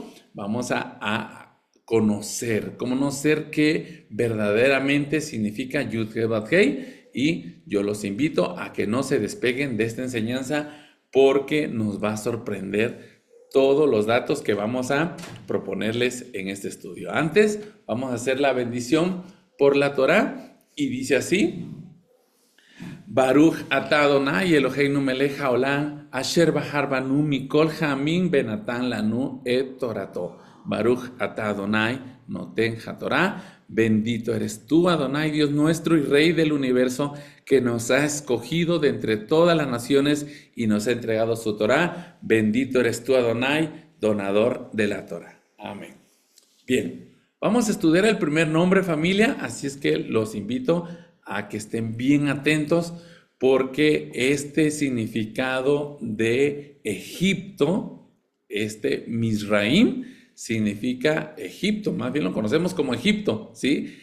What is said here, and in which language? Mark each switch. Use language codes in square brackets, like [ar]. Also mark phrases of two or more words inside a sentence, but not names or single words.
[es] Vamos a conocer qué verdaderamente significa Yud-Heh-Vav-Heh, y yo los invito a que no se despeguen de esta enseñanza porque nos va a sorprender todos los datos que vamos a proponerles en este estudio. Antes, vamos a hacer la bendición por la Torá y dice así: [he] ברוך אתה אדני אלהינו מלך העולם אשר בחר בנו מכל העמים ונתן לנו את תורתו. ברוך אתה אדני נותן התורה. [es] Bendito eres tú, Adonai, Dios nuestro y Rey del universo, que nos ha escogido de entre todas las naciones y nos ha entregado su Torah. Bendito eres tú, Adonai, donador de la Torah. Amén. Bien, vamos a estudiar el primer nombre, familia, así es que los invito a que estén bien atentos porque este significado de Egipto, Mizraim, significa Egipto, más bien lo conocemos como Egipto, ¿sí?